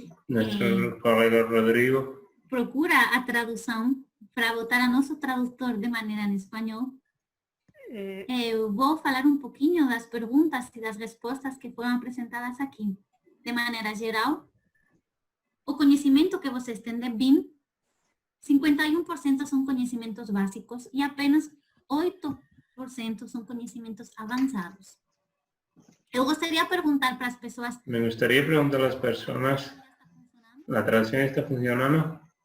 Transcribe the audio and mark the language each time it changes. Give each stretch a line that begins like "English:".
Spanish: nuestro colega Rodrigo
Portuguese: procura a tradução para botar a nosso tradutor de maneira em espanhol. Eu vou falar um pouquinho das perguntas e das respostas que foram apresentadas aqui. De maneira geral, o conhecimento que vocês têm de BIM, 51% são conhecimentos básicos e apenas 8% são conhecimentos avançados. Eu gostaria de perguntar para as pessoas...
Spanish: Me gustaría preguntar a las personas, ¿la traducción está funcionando?